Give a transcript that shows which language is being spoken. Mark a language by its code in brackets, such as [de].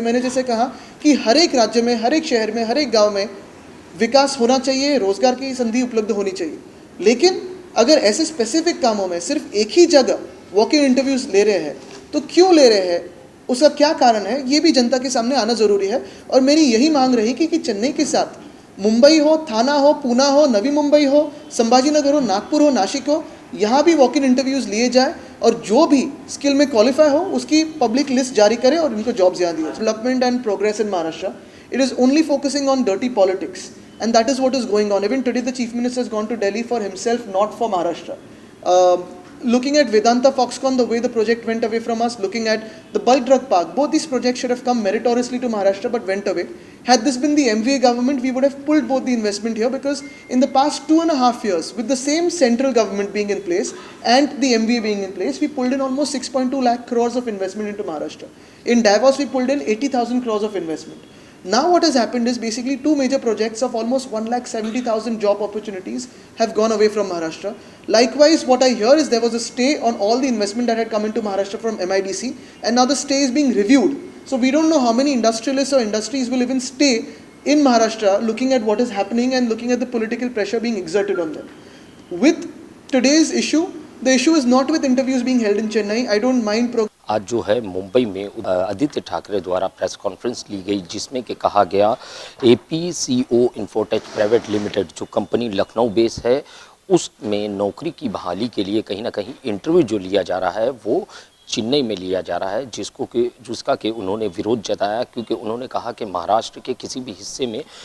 [hi] मैंने जैसे कहा कि हर एक राज्य में, हर एक शहर में, हर एक गांव में विकास होना चाहिए, रोजगार की संधि उपलब्ध होनी चाहिए, लेकिन अगर ऐसे स्पेसिफिक कामों में सिर्फ एक ही जगह वॉक इन इंटरव्यूज़ ले रहे हैं तो क्यों ले रहे हैं, उसका क्या कारण है, ये भी जनता के सामने आना ज़रूरी है। और मेरी यही मांग रही कि चेन्नई के साथ मुंबई हो, थाना हो, पूना हो, नवी मुंबई हो, संभाजीनगर हो, नागपुर हो, नासिक हो, यहाँ भी वॉक इन इंटरव्यूज़ लिए जाए और जो भी स्किल में क्वालिफाई हो उसकी पब्लिक लिस्ट जारी करें और इनको जॉब्स यहाँ दिए। [en] Development and progress in Maharashtra, it is only focusing on dirty politics, and that is what is going on. Even today the chief minister has gone to Delhi for himself, not for Maharashtra. Looking at Vedanta Foxconn, the way the project went away from us, looking at the bulk drug park, both these projects should have come meritoriously to Maharashtra but went away. Had this been the MVA government, we would have pulled both the investment here, because in the past 2.5 years, with the same central government being in place and the MVA being in place, we pulled in almost 6.2 lakh crores of investment into Maharashtra. In Davos, we pulled in 80,000 crores of investment. Now what has happened is basically two major projects of almost 1,70,000 job opportunities have gone away from Maharashtra. Likewise, what I hear is there was a stay on all the investment that had come into Maharashtra from MIDC, and now the stay is being reviewed. So we don't know how many industrialists or industries will even stay in Maharashtra, looking at what is happening and looking at the political pressure being exerted on them. With today's issue, the issue is not with interviews being held in Chennai. I don't mind [hi] आज जो है मुंबई में आदित्य ठाकरे द्वारा press conference ली गई, जिसमें कि कहा गया APCO इन्फोटेक प्राइवेट लिमिटेड जो कंपनी लखनऊ बेस है उसमें नौकरी की बहाली के लिए कहीं ना कहीं इंटरव्यू जो लिया जा रहा है वो चेन्नई में लिया जा रहा है, जिसका कि उन्होंने विरोध जताया, क्योंकि उन्होंने कहा कि महाराष्ट्र के किसी भी हिस्से में